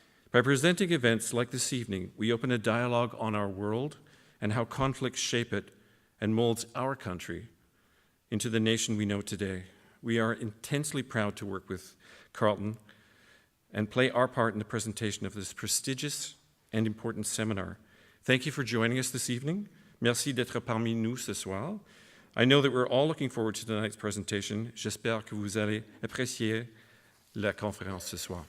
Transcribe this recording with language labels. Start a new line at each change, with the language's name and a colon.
English: By presenting events like this evening, we open a dialogue on our world and how conflicts shape it and molds our country into the nation we know today. We are intensely proud to work with Carleton and play our part in the presentation of this prestigious and important seminar. Thank you for joining us this evening.
French: Merci d'être parmi nous ce soir.
English: I know that we're all looking forward to tonight's presentation.
French: J'espère que vous allez apprécier la conférence ce soir.